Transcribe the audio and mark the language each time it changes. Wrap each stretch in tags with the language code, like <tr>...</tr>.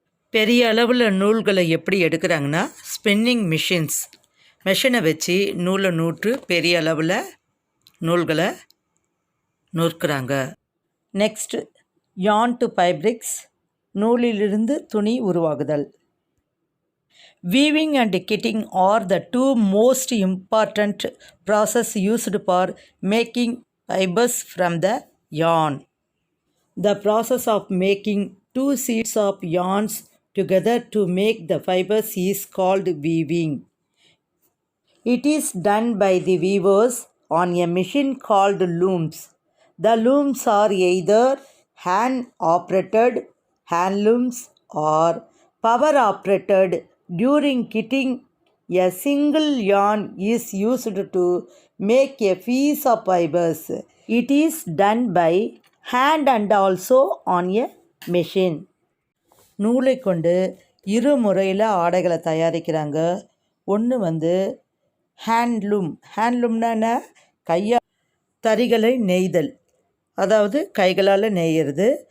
<ta>பெரிய அளவில் நூல்களை எப்படி எடுக்கிறாங்கன்னா, ஸ்பின்னிங் மெஷினை வச்சு நூலை நூற்று பெரிய அளவில் நூல்களை நூற்கிறாங்க.</ta> <en>next, yarn to fabrics,</en> <ta>நூலிலிருந்து துணி உருவாகுதல்.</ta> <en>Weaving and kitting are the 2 most important process used for making fibers from the yarn. The process of making 2 sheets of yarns together to make the fibers is called weaving. It is done by the weavers on a machine called looms. The looms are either hand-operated hand looms or power-operated. During kitting, A single yarn is used to make a piece of fibers. It is done by hand and also on a machine.</en> <ta>நூலை கொண்டு இரு முறையில் ஆடைகளை தயாரிக்கிறாங்க. ஒன்று வந்து ஹேண்ட்லூம்னா என்ன? கையால் தறிகளை நெய்தல், அதாவது கைகளால் நெய்கிறது.</ta>